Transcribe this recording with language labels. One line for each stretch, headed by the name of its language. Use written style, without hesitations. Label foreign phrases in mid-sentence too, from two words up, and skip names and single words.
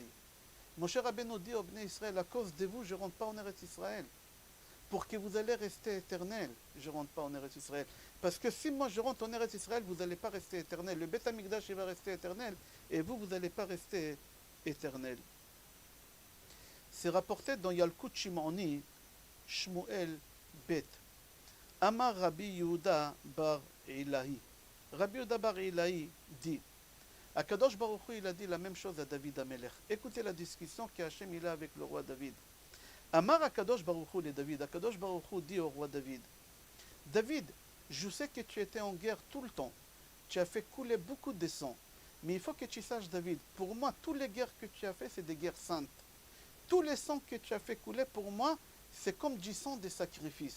French: Moshe Rabbeinu dit aux Bnei Israël, à cause de vous, je ne rentre pas en Eretz Israël. Pour que vous allez rester éternel, je ne rentre pas en Eretz Israël. Parce que si moi je rentre en Eretz Israël, vous n'allez pas rester éternel. Le Beth Amikdash il va rester éternel, et vous, vous n'allez pas rester éternel. C'est rapporté dans Yalkut Shimoni, Shmuel Bet.
Hebrew: אמר רבי יהודה בר אילעאי.
French: Rabbi Yehuda bar Ilahi dit,
Hebrew: הקדוש ברוך הוא,
French: il a dit la même chose à David Amelech. Écoutez la discussion qu'Hachem il a avec le roi David.
Hebrew: אמר הקדוש ברוך הוא לדוד. הקדוש ברוך הוא
French: dit au roi David, David, je sais que tu étais en guerre tout le temps. Tu as fait couler beaucoup de sang. Mais il faut que tu saches, David, pour moi, toutes les guerres que tu as fait, c'est des guerres saintes. Tous les sangs que tu as fait couler, pour moi, c'est comme du sang des sacrifices.